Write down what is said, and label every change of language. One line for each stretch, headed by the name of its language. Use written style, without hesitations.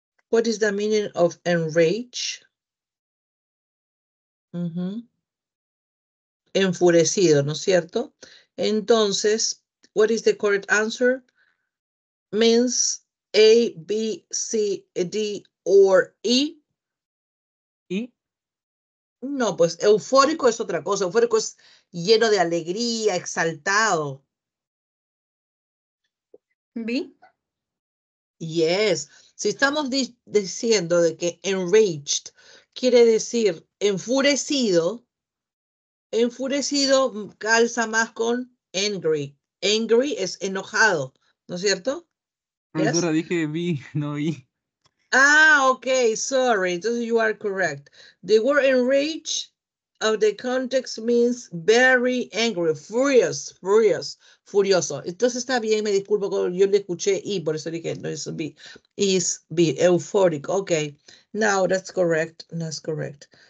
English: What is the meaning of enrage?
Spanish: Enfurecido, ¿no es cierto? Entonces,
English: what is the correct answer? Means A, B, C, D, or E.
Spanish: ¿Y? No, pues eufórico es otra cosa. Eufórico es lleno de alegría, exaltado.
English: B. Yes.
Spanish: Si estamos diciendo de que enraged quiere decir enfurecido, enfurecido calza más con angry. Angry es enojado, ¿no es cierto? Profesora, dije vi, no vi.
English: Ah, okay, sorry.
Spanish: Entonces
English: you are correct. The word enraged of the context means very angry,
Spanish: furioso. Entonces está bien, me disculpo, yo le escuché y por eso dije, no es be,
English: is be,
Spanish: euphoric.
English: Okay, now that's correct, that's correct.